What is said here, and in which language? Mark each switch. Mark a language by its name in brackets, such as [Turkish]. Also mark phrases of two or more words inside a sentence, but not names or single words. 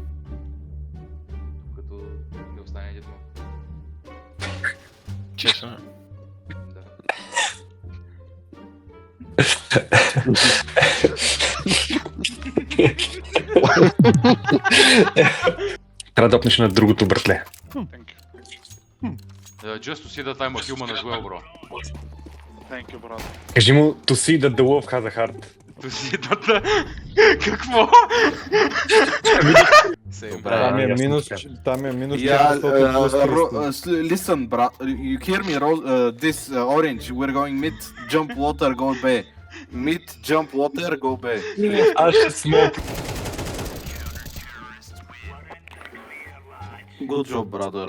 [Bulgarian] Като не остане един му. Честно. Да. Трябва да опнеш на другото братле. [English] Just to see that I'm a human as well, bro. [Bulgarian] Кажи му, [English] to see that the wolf has a heart. To see that... [Bulgarian] Какво? Там е минус, там е минус 400. [English] Listen, bro. You hear me? This orange. We're going mid, jump water, go B. Mid, jump water, go B. [Bulgarian] Аз ще смок. [English] Good job, brother.